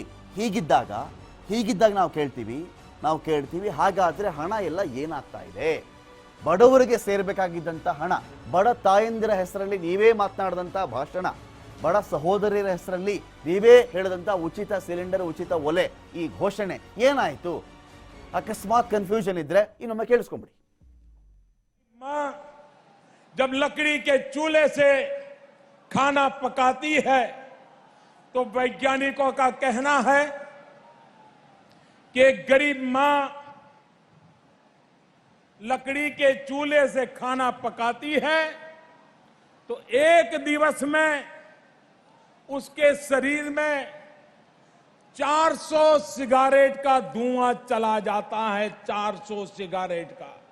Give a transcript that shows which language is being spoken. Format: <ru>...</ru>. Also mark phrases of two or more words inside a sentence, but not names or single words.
<kn>ಹೀಗಿದ್ದಾಗ ನಾವು ಕೇಳ್ತೀವಿ ಹಾಗಾದರೆ ಹಣ ಎಲ್ಲ ಏನಾಗ್ತಾ ಇದೆ? ಬಡವರಿಗೆ ಸೇರಬೇಕಾಗಿದ್ದಂಥ ಹಣ, ಬಡ ತಾಯಂದಿರ ಹೆಸರಲ್ಲಿ ನೀವೇ ಮಾತನಾಡಿದಂಥ ಭಾಷಣ, ಬಡ ಸಹೋದರಿಯರ ಹೆಸರಲ್ಲಿ ನೀವೇ ಹೇಳಿದಂಥ ಉಚಿತ ಸಿಲಿಂಡರ್, ಉಚಿತ ಒಲೆ, ಈ ಘೋಷಣೆ ಏನಾಯಿತು? ಅಕಸ್ಮಾತ್ ಕನ್ಫ್ಯೂಷನ್ ಇದ್ರೆ ಇನ್ನೊಮ್ಮೆ ಕೇಳಿಸ್ಕೊಂಬಿಡಿ.</kn> <hi>माँ जब लकड़ी के चूल्हे से खाना पकाती है तो वैज्ञानिकों का कहना है कि एक गरीब माँ लकड़ी के चूल्हे से खाना पकाती है तो एक दिवस में उसके शरीर में 400 सिगारेट का धुआं चला जाता है, 400 सिगारेट का।</hi>